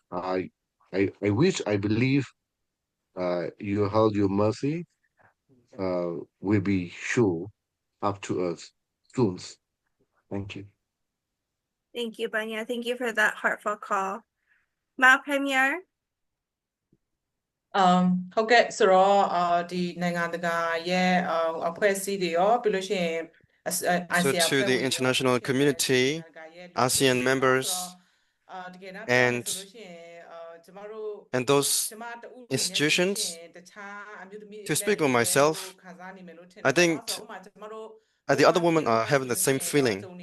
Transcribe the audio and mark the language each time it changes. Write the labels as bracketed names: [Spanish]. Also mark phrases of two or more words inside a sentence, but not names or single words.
[English] I wish, I believe you held your mercy will be sure up to us soon. Thank you. Thank you, Banya. Thank you for that heartfelt call. Maw Pray Myar. [Burmese] ဟုတ်ကဲ့ဆိုတော့ဒီနိုင်ငံတကာရဲ့အဖွဲ့အစည်းတွေရောပြီးလို့ရှိရင် [English] So to the international community, ASEAN members, and those institutions, to speak on myself, I think the other women are having the same feeling.